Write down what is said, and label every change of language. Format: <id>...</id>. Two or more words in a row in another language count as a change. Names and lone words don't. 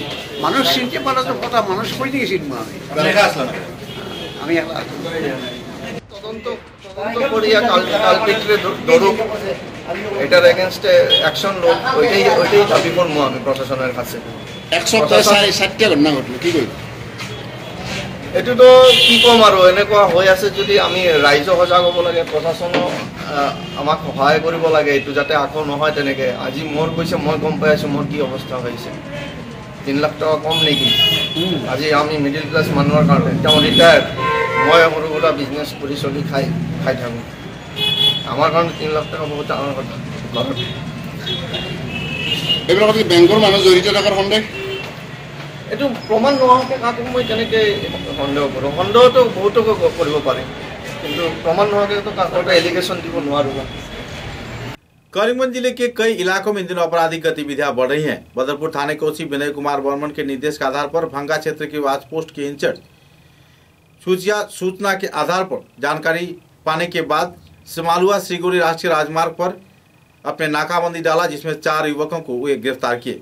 <bn>মানুষ চিনতে পারা তো কথা মানুষ কই থেকে চিনবো আমি তদন্ত করিয়া কালপিটরে ধরুক এটার</bn> <en>against action</en> <bn>লোক ওইটাই দাবি করবো আমি প্রশাসনের কাছে। 1 সপ্তাহে 60টা ঘটনা ঘটলো, কি কই?</bn> <as>এইটোতো কি ক'ম আৰু এনেকুৱা হৈ আছে যদি আমি ৰাইজো সজাগ হ'ব লাগে, প্ৰশাসনো আমাক সহায় কৰিব লাগে এইটো যাতে আকৌ নহয় তেনেকৈ। আজি মোৰ কৈছে মই গম পাই আছোঁ মোৰ কি অৱস্থা হৈছে। 3 লাখ টকা কম নেকি? আজি আমি</as> <en>middle class</en> <as>মানুহৰ কাৰণে তেওঁ ৰিটায়াৰ্ড, মই সৰু সুৰা বিজনেছ কৰি চলি খাই থাকোঁ। আমাৰ কাৰণে 3 লাখ টকা বহুত ডাঙৰ কথা। ঘৰত এইবিলাক বেংকৰ মানুহ জড়িত থকাৰ সন্দেহ? এইটো প্ৰমাণ নোহোৱাকৈ কাকো মই কেনেকৈ সন্দেহ কৰোঁ? সন্দেহটো বহুতকো কৰিব পাৰে, কিন্তু</as> <hi>प्रमाण तो एलिगेशन दी को करीमगंज जिले के कई इलाकों में इन दिनों आपराधिक गतिविधियां बढ़ रही हैं। बदरपुर थाने के ओसी विनय कुमार बर्मन के निर्देश के आधार पर भंगा क्षेत्र की वाच पोस्ट के इंचार्ज सूचना के आधार पर जानकारी पाने के बाद सिमालुआ श्रीगोरी राष्ट्रीय राजमार्ग पर अपने नाकाबंदी डाला, जिसमें 4 युवकों को वे गिरफ्तार किए।</hi>